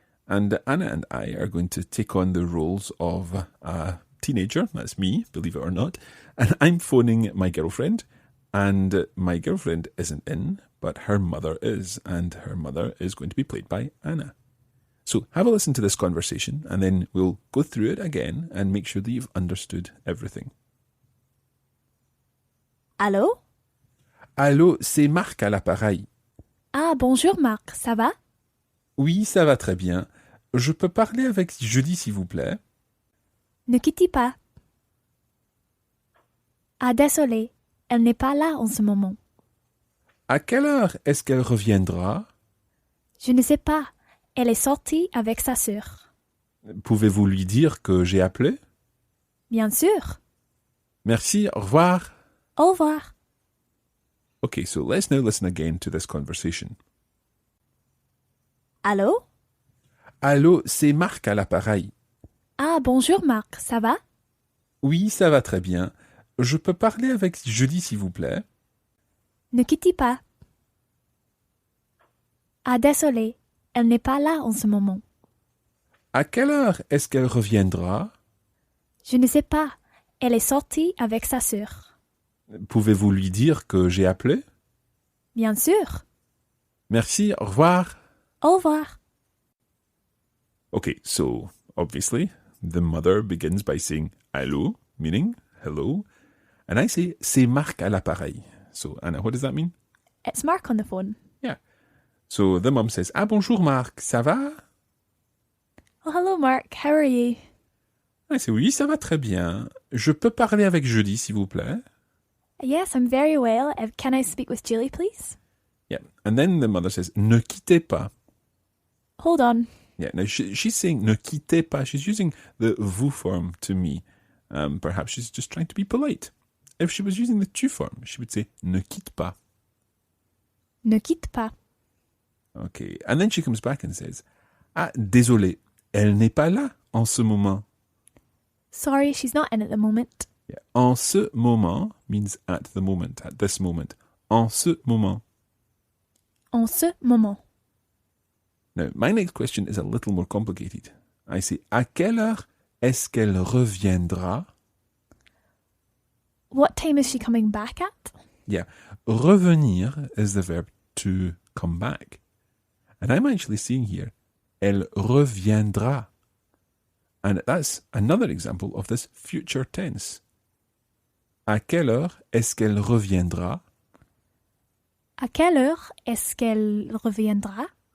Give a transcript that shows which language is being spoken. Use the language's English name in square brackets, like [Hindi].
[English] And Anna and I are going to take on the roles of a teenager, that's me, believe it or not, and I'm phoning my girlfriend, and my girlfriend isn't in, but her mother is, and her mother is going to be played by Anna. So have a listen to this conversation, and then we'll go through it again and make sure that you've understood everything. [French] Allô? Allô, c'est Marc à l'appareil. Ah, bonjour Marc, ça va? Oui, ça va très bien. Je peux parler avec Julie, s'il vous plaît? Ne quittez pas. Ah, désolé, elle n'est pas là en ce moment. À quelle heure est-ce qu'elle reviendra? Je ne sais pas. Elle est sortie avec sa sœur. Pouvez-vous lui dire que j'ai appelé? Bien sûr. Merci, au revoir. Au revoir. [English] Okay, so let's now listen again to this conversation. [French] Allô? Allô, c'est Marc à l'appareil. Ah, bonjour Marc, ça va? Oui, ça va très bien. Je peux parler avec Julie, s'il vous plaît? Ne quittez pas. Ah, désolé, elle n'est pas là en ce moment. À quelle heure est-ce qu'elle reviendra? Je ne sais pas. Elle est sortie avec sa sœur. Pouvez-vous lui dire que j'ai appelé? Bien sûr. Merci, au revoir. Au revoir. [English] Okay, so obviously the mother begins by saying allô, meaning hello, and I say [French] c'est Marc à l'appareil. [English] So Anna, what does that mean? It's Mark on the phone. Yeah. So the mum says, [French] ah bonjour Marc, ça va? [English] Oh, hello Mark, how are you? I say [French] oui, ça va très bien. Je peux parler avec Julie, s'il vous plaît? [English] Yes, I'm very well. Can I speak with Julie, please? Yeah. And then the mother says, [French] ne quittez pas. [English] Hold on. Yeah, now she's saying [French] ne quittez pas. [English] She's using the vous form to me. Perhaps she's just trying to be polite. If she was using the tu form, she would say [French] ne quitte pas. Ne quitte pas. [English] Okay. And then she comes back and says, [French] ah, désolé, elle n'est pas là en ce moment. [English] Sorry, she's not in at the moment. Yeah. [French] En ce moment [English] means at the moment, at this moment. [French] En ce moment. En ce moment. [English] Now, my next question is a little more complicated. I say, [French] à quelle heure est-ce qu'elle reviendra? [English] What time is she coming back at? Yeah, revenir is the verb to come back. And I'm actually seeing here, [French] elle reviendra. [English] And that's another example of this future tense. [French] À quelle heure est-ce qu'elle reviendra? À quelle heure est-ce qu'elle reviendra?